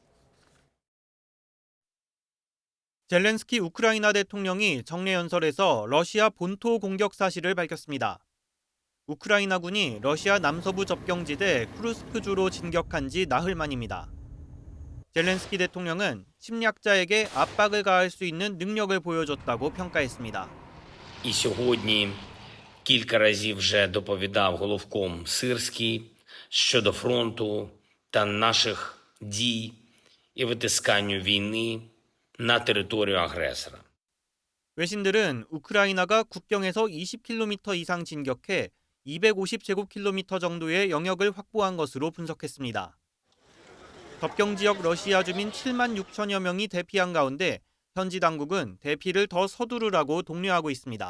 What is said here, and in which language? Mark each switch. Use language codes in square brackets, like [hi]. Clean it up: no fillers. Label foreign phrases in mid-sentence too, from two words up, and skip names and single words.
[ko] 젤렌스키 우크라이나 대통령이 정례연설에서 러시아 본토 공격 사실을 밝혔습니다. 우크라이나군이 러시아 남서부 접경지대 쿠르스크주로 진격한 지 나흘 만입니다. 젤렌스키 대통령은 침략자에게 압박을 가할 수 있는 능력을 보여줬다고 평가했습니다. [uk] І сьогодні кілька разів вже доповідав головком Сирський щодо фронту та наших дій і витисканню війни на територію агресора. [ko] 외신들은 우크라이나가 국경에서 20km 이상 진격해 250제곱킬로미터 정도의 영역을 확보한 것으로 분석했습니다. 접경 지역 러시아 주민 7만 6천여 명이 대피한 가운데 현지 당국은 대피를 더 서두르라고 독려하고 있습니다.